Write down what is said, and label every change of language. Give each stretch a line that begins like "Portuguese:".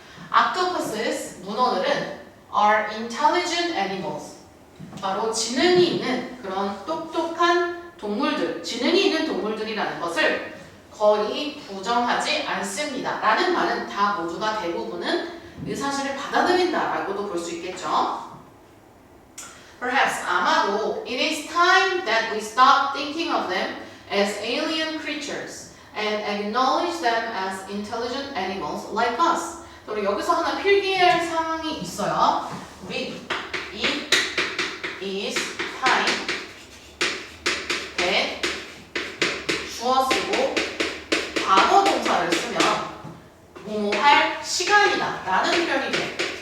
Korean: octopuses 문어들은
English: are intelligent animals
Korean: 바로 지능이 있는 그런 똑똑한 동물들 지능이 있는 동물들이라는 것을 거의 부정하지 않습니다. 라는 말은 다 모두가 대부분은 이 사실을 받아들인다라고도 볼 수 있겠죠.
English: Perhaps
Korean: 아마도
English: it is time that we stop thinking of them as alien creatures and acknowledge them as intelligent animals like us.
Korean: 그리고 여기서 하나 필기할 사항이 있어요. 우리
English: it is time that
Korean: 주어 쓰고 과거 동사를 쓰면 뭐뭐 할 시간이다 라는 표현이 돼.